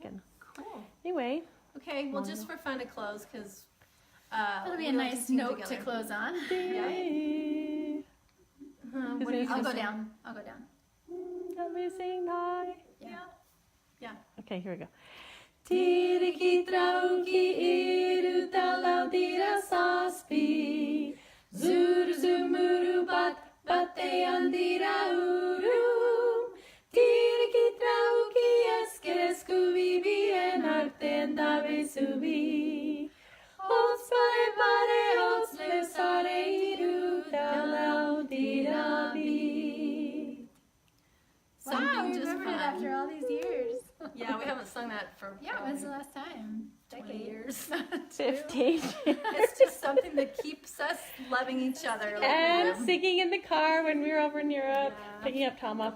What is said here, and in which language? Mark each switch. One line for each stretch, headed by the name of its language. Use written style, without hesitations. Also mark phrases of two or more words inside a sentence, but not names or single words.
English: And cool. Anyway. Okay, well, just for fun to close, because it'll be a nice note to close on. What do you I'll go down. I'll go down. Amazing night. Yeah. Okay, here we go. Tiriki trauki iru talau dira saspi Zuru zumuru bate andira uru Tiriki trauki eskeresku vivi en artenda vesubi Os pare os lesare iru talau dira vi. Wow, we Something just remembered it fun. after all these years. Yeah, we haven't sung that for When's the last time? 20 years. 15. It's just something that keeps us loving each other. And singing in the car when we were over in Europe, Yeah. picking up Tom off his